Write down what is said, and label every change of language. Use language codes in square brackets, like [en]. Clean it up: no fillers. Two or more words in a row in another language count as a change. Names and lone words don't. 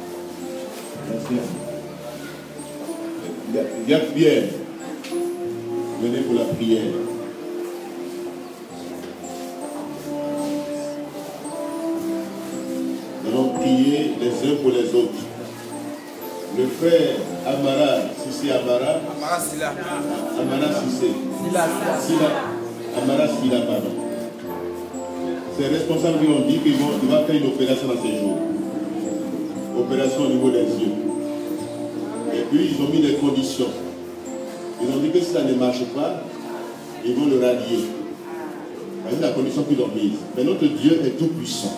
[fr] Jacques Pierre, venez pour la prière. Nous allons prier les uns pour les autres. Le frère Amara, Sissé Amara. Amara Sila. Amara Sissé. Sila. Amara Sila, pardon. Ces responsables lui ont dit qu'il va faire une opération dans ces jours. Opération au niveau des yeux. Et puis ils ont mis des conditions. Ils ont dit que si ça ne marche pas, ils vont le radier. C'est la condition qu'ils ont mise. Mais notre Dieu est tout puissant.